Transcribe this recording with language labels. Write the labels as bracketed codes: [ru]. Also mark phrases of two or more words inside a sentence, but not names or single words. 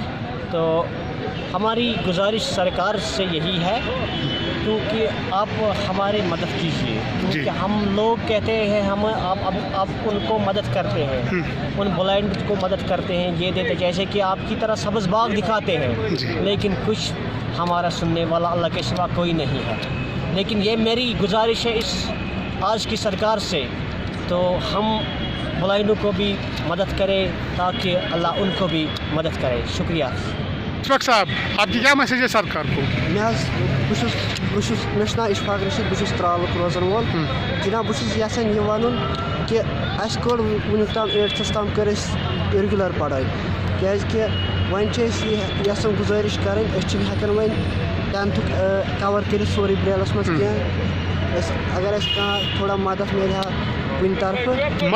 [ur] تو ہماری گزارش سرکار سے یہی ہے کیونکہ آپ ہماری مدد کیجیے کیونکہ ہم لوگ کہتے ہیں ہم آپ ان کو مدد کرتے ہیں ان بلائنڈ کو مدد کرتے ہیں یہ دیتے جیسے کہ آپ کی طرح سبز باغ دکھاتے ہیں لیکن کچھ ہمارا سننے والا اللہ کے سوا کوئی نہیں ہے. لیکن یہ میری گزارش ہے اس آج کی سرکار سے تو ہم بلائنڈوں کو بھی مدد کریں تاکہ اللہ ان کو بھی مدد کرے. شکریہ. اشفاق صاحب آپ کی کیا میسیج ہے سرکار کو؟ [ks] مےٚ چھُ ناو اِشفاق رشیٖد بہٕ چھُس ترٛالُک روزان وول جِناب بہٕ چھُس یژھان یہِ وَنُن کہِ اَسہِ کوٚر وٕنیُک تام 8th تام کٔر اَسہِ رِگیوٗلَر پَڑٲے کیٛازِکہِ وۄنۍ چھِ أسۍ یہِ یَژھان گُزٲرِش کَرٕنۍ أسۍ چھِنہٕ ہٮ۪کان وۄنۍ 10th کَوَر کٔرِتھ سورُے برٛیلَس منٛز کینٛہہ اگر اَسہِ کانٛہہ تھوڑا مدد میلہِ ہا کُنہِ طرفہٕ